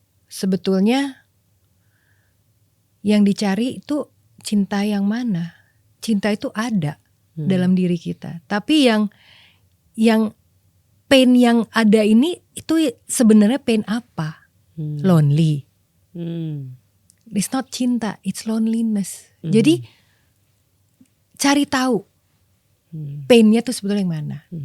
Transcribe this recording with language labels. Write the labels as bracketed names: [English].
[Indonesian] Sebetulnya yang dicari itu cinta yang mana. Cinta itu ada dalam diri kita. Tapi yang pain yang ada ini itu sebenarnya pain apa? [English] Lonely. It's not cinta, it's loneliness. [Indonesian] Jadi cari tahu painnya tuh sebetulnya yang mana.